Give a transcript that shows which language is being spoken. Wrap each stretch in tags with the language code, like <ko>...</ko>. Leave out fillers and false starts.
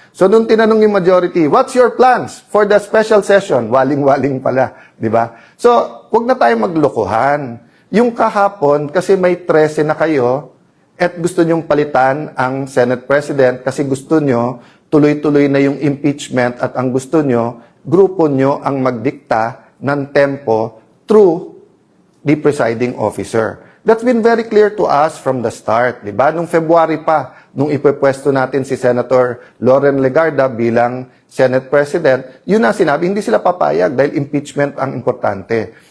<tl>So, nung tinanong yung majority,</tl> <en>what's your plans for the special session?</en> <tl>Waling-waling pala, di ba? So, huwag na tayo maglokohan. Yung kahapon, kasi may 13 na kayo, at gusto nyong palitan ang Senate President kasi gusto nyo tuloy-tuloy na yung impeachment at ang gusto nyo, grupo nyo ang magdikta ng tempo through the presiding officer.</tl> <en>That's been very clear to us from the start,</en> <tl>di ba? Nung February pa, nung ipepwesto natin si Senator Loren Legarda bilang Senate President, yun na sinabi, hindi sila papayag dahil impeachment ang importante.</tl>